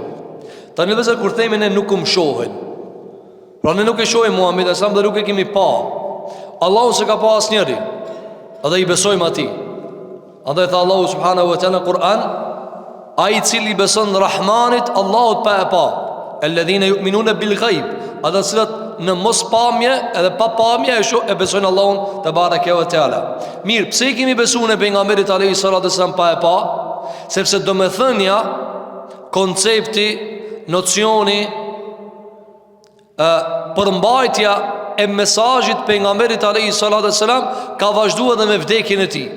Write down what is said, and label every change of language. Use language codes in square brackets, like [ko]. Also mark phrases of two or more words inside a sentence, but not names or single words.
[sq] Tani vëllezër, kur themi ne nuk më shohin, pra ne nuk e shohim Muhamedit sa më nuk e kemi pa. Allahu s'e ka pa asnjëri, edhe i besojmë atij. Andaj tha Allahu [ar] سبحانه وتعالى [sq] në Kur'an: ai i cili beson Rahmanit, Allahut pa e pa. [ar] الذين يؤمنون بالغيب, [sq] ata cilët në mos pamje edhe pa pamje e besojnë Allahun [ar] تبارك وتعالى. [sq] Mirë, pse i kemi besuar ne pejgamberit [ar] عليه الصلاة والسلام [sq] pa e pa? Sepse domethënia, koncepti, nocioni, përmbajtja e mesazhit pejgamberit [ar] عليه الصلاة والسلام [sq] ka vazhduar edhe me vdekjen e tij.